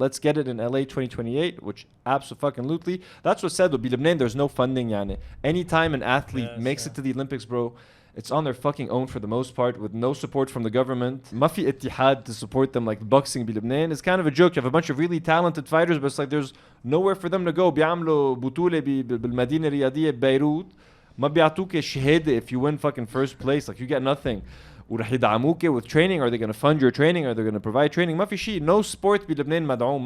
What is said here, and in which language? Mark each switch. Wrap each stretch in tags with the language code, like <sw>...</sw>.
<en>Let's get it in LA 2028, which absolutely. That's what said, though. Lebanon, there's no funding, yani. Anytime an athlete makes it to the Olympics, bro, it's on their fucking own for the most part, with no support from the government.</en> <ar>Mafi ittihad</ar> <en>to support them, like boxing Lebanon. It's kind of a joke. You have a bunch of really talented fighters, but it's like there's nowhere for them to go.</en> <ar>بيعملوا بطولة بالمدينة الرياضية ببيروت. ما بيعطوك شهادة</ar> <en>if you win fucking first place. Like you get nothing.</en> <ar>ورح يدعموك</ar> <en>with training. Are they going to fund your training? Are they going to provide training?</en> <ar>ما في شيء.</ar> <en>No sport</en> <ar>بلبنان مدعوم.</ar>